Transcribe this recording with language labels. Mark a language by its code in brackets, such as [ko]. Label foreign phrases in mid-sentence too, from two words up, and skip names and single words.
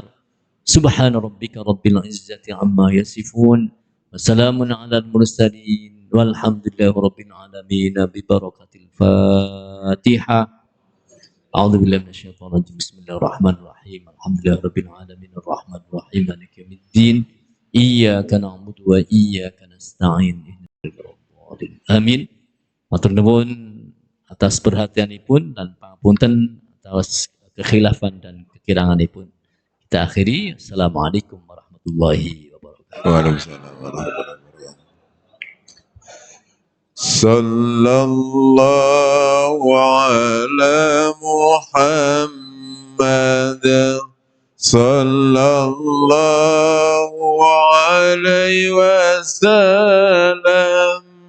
[ar] سبحان ربك رب العزة عما يصفون وسلام على المرسلين والحمد لله رب العالمين ببركة الفاتحة. أعوذ بالله من الشيطان الرجيم. بسم الله الرحمن الرحيم. الحمد لله رب العالمين الرحمن الرحيم مالك يوم الدين. إياك نعبد وإياك نستعين. Amin. [jv] Matur nuwun atas perhatianipun dan pangapunten atas kekhilafan dan kekiranganipun. [id] Kita akhiri. [ar] السلام عليكم ورحمة الله وبركاته. وعليكم السلام ورحمة الله وبركاته. صلى الله على محمد صلى الله عليه وسلم.